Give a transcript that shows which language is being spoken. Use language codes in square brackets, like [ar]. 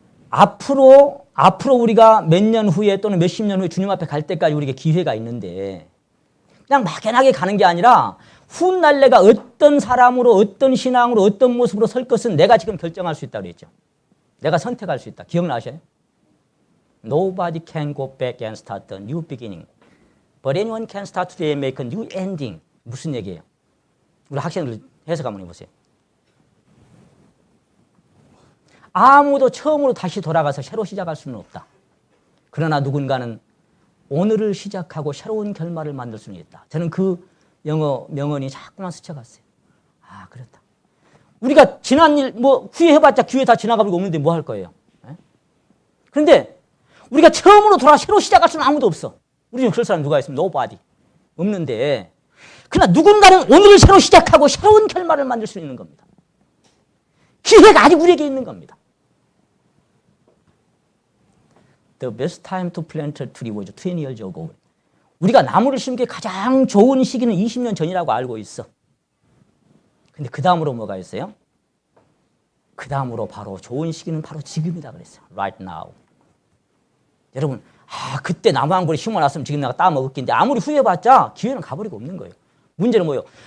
[ko] 앞으로 우리가 몇 년 후에 또는 몇십 년 후에 주님 앞에 갈 때까지 우리에게 기회가 있는데 그냥 막연하게 가는 게 아니라 훗날내가 어떤 사람으로 어떤 신앙으로 어떤 모습으로 설 것은 내가 지금 결정할 수 있다고 그랬죠. 내가 선택할 수 있다. 기억나셔요? [en] Nobody can go back and start a new beginning. But anyone can start today and make a new ending. [ko] 무슨 얘기예요? 우리 학생들 해석 한번 해보세요. 아무도 처음으로 다시 돌아가서 새로 시작할 수는 없다. 그러나 누군가는 오늘을 시작하고 새로운 결말을 만들 수는 있다. 저는 그 영어 명언이 자꾸만 스쳐갔어요. 아, 그렇다. 우리가 지난 일, 후회해봤자 기회 다 지나가버리고 없는데 뭐 할 거예요? 네? 그런데 우리가 처음으로 돌아 새로 시작할 수는 아무도 없어. 우리 중에 그럴 사람 누가 있으면 [en] nobody. [ko] 없는데, 그러나 누군가는 오늘을 새로 시작하고 새로운 결말을 만들 수 있는 겁니다. 기회가 아직 우리에게 있는 겁니다. [en] The best time to plant a tree was 20 years ago. [ko] 우리가 나무를 심기에 가장 좋은 시기는 20년 전이라고 알고 있어. 근데 그 다음으로 뭐가 있어요? 그 다음으로 바로 좋은 시기는 바로 지금이다 그랬어요. [en] Right now. [ko] 여러분, 그때 나무 한 그루 심어놨으면 지금 내가 따먹었긴데 아무리 후회해봤자 기회는 가버리고 없는 거예요. 문제는 뭐예요?